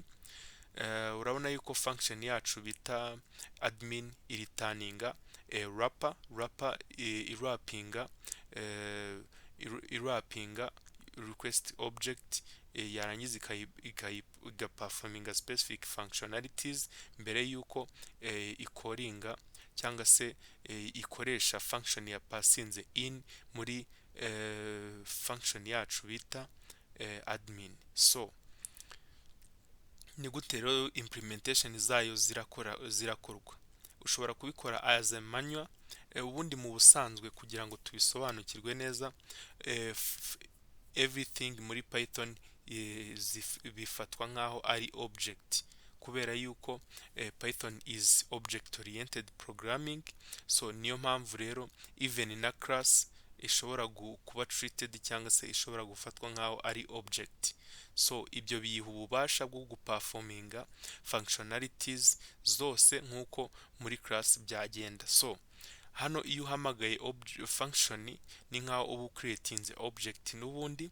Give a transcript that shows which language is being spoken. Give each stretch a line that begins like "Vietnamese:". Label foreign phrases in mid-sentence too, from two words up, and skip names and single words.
Kinyarwanda: Urabona yuko function yacu bita admin iritaninga wrapper irwrappinga request object, yarangiza igaperforminga
English: specific functionalities
Kinyarwanda: mbere yuko ikoringa cyangwa se ikoresha function ya passinze in muri function yacu bita admin. So ni gute rero implementation zayo zirakorwa? Ushobora kubikora
English: as a manual.
Kinyarwanda: Ubundi mu busanzwe kugira ngo tubisobanukirwe neza, everything muri Python bifatwa nkaho ari object, kubera yuko Python
English: is object oriented programming.
Kinyarwanda: So niyo mpamvu rero even na class ishobora kuba treated cyangwa se ishobora gufatwa nkaho ari object. So ibyo biyiha ububasha bwo guperforminga functionalities zose nkuko muri class byagenda. So hano iyo uhamagaye function ni nkaho uba ucreatinze object n'ubundi.